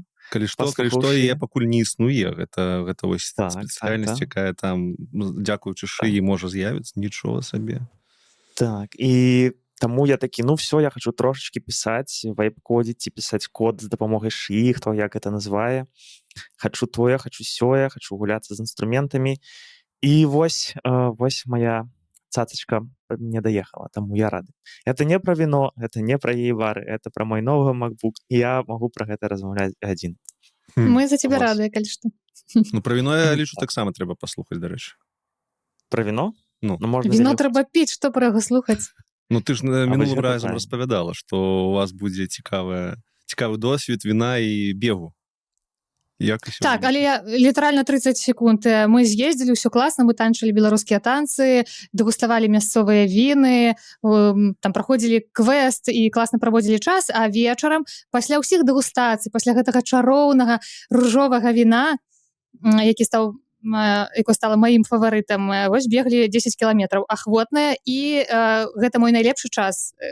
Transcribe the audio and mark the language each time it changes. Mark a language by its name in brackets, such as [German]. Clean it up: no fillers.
[Belarusian] Калі што, я пакуль не існуе, гэта вось спецыяльнасць, якая там, дзякуючы шыі, можа з'явіцца, нічога сабе. Так, і таму я такі, ну все, я хочу трошечки пісаць, вайп-кодзіць ці пісаць код з дапамогай шыі, хто як гэта называе. Хочу тое, хочу сёе, хочу гуляцца з інструментамі. І вось моя цацачка не доехала, таму я рады. [Russian] Это не про вино, это не про гей-бары, это про мой новый MacBook, [Belarusian] і я могу про гэта размаўляць адзін. [Russian] Мы за тебя рады, [Belarusian] калі што. Ну, про вино, я лічу, таксама трэба паслухаць, дарэчы. [Russian] Про вино? Ну, [Belarusian] вино трэба піць, што про яго слухаць? Ну, ты ж мінулым разам распавядала, што у вас будзе цікавы досвед віна і бегу. Так, але літаральна 30 секунд мы з'ездзілі, ўсё класна, мы танчылі беларускія танцы, дэгуставалі мясцовыя віны, там праходзілі квест і класна праводзілі час, а вечарам пасля ўсіх дэгустацый, пасля гэтага чароўнага ружовага віна, якое стало маім фаварытам, вось беглі 10 кіламетраў ахвотная, і гэта мой найлепшы час.